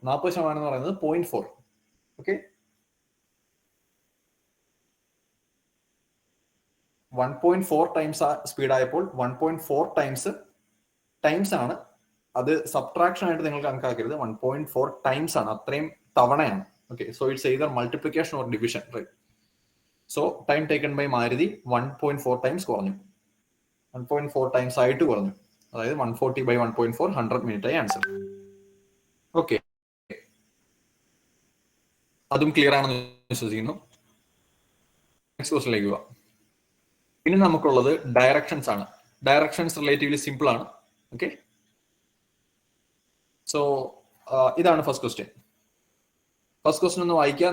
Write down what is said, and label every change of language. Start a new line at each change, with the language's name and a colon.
Malayalam: 40% എന്ന് പറയുന്നത് 0.4. Okay, 1.4 times speed ആയപ്പോൾ 1.4 ടൈംസ് ആണ്. അത് സബ്ട്രാക്ഷൻ ആയിട്ട് നിങ്ങൾ കണക്കാക്കരുത്. 1.4 ടൈംസ് ആണ്, അത്രയും തവണയാണ്.
English: Okay, so it's either multiplication or division, right? So time taken by Maruti 1.4 times
Malayalam: കുറഞ്ഞു,
English: 1.4 times
Malayalam: ആയിട്ട് കുറഞ്ഞു. അതായത് 140 by 1.4 100 മിനിറ്റ് ആയി ആൻസർ. ഓക്കെ, അതും ക്ലിയർ ആണെന്ന് വിശ്വസിക്കുന്നു. നെക്സ്റ്റ് ക്വസ്റ്റിലേക്ക് പോവാം. ഇനി നമുക്കുള്ളത് ഡയറക്ഷൻസ് ആണ്. ഡയറക്ഷൻസ് റിലേറ്റീവ്ലി സിമ്പിൾ ആണ്. ഓക്കെ, സോ ഇതാണ് ഫസ്റ്റ് ക്വസ്റ്റ്യൻ. ഫസ്റ്റ് ക്വസ്റ്റ്യൻ ഒന്ന് വായിക്കുക.